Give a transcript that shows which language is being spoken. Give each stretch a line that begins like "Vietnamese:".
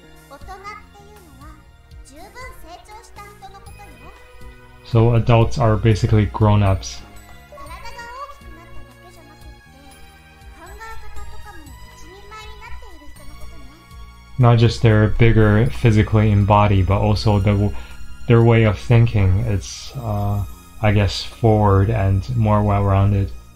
Japanese: 大人っていうのは十分成長した人のことよ。
English: So adults are basically grown-ups.
Japanese: 体が大きくなっただけじゃなくって考え方とかも一人前になっている人のことね。
English: Not just they're bigger physically in body, but also their way of thinking. It's, I guess, forward and more well-rounded.